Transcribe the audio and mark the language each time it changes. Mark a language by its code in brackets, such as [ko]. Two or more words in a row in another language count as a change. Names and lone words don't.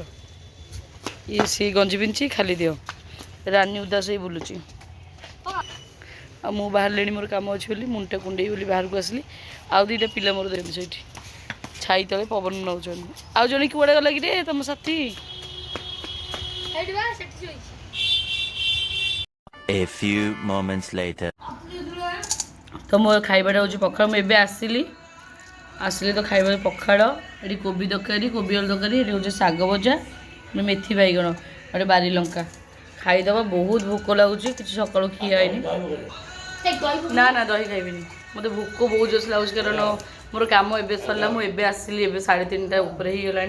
[or] ଇଏ ସେଇ ଗଞ୍ଜି ପିନ୍ଧିଛି ଖାଲି ଦିଅ ରାନୀ ଉଦାସ ହେଇ ବୁଲୁଛି ଆଉ ମୁଁ ବାହାରିଲିଣି ମୋର କାମ ଅଛି ବୋଲି ମୁଣ୍ଡଟା କୁଣ୍ଡେଇ ବୋଲି ବାହାରକୁ ଆସିଲି। ଆଉ ଦୁଇଟା ପିଲା ମୋର ଦେଖନ୍ତି ସେଇଠି ଛାଇ ତଳେ ପବନ ନେଉଛନ୍ତି। ଆଉ ଜଣେ କୁଆଡ଼େ ଗଲା କି ରେ ତମ ସାଥୀ? [en] A few moments later. [or] ତ ମୋର ଖାଇବାଟା ହେଉଛି ପଖାଳ। ମୁଁ ଏବେ ଆସିଲି ତ ଖାଇବା ପଖାଳ ଏଠି କୋବି ତରକାରୀ କୋବି ଆଳୁ ତରକାରୀ ଏଠି ହେଉଛି ଶାଗ ଭଜା ମେଥି ବାଇଗଣ ଗୋଟେ ବାରି ଲଙ୍କା ଖାଇଦେବା। ବହୁତ ଭୋକ ଲାଗୁଛି କିଛି ସକାଳୁ ଖିଆ ହେଇନି। ନା ନା ଦହି ଖାଇବିନି ମୋତେ ଭୋକ ବହୁତ ଜୋରସେ ଲାଗୁଛି କାରଣ ମୋର କାମ ଏବେ ସରିଲା ମୁଁ ଏବେ ଆସିଲି ଏବେ 3:30 ଉପରେ ହେଇଗଲାଣି।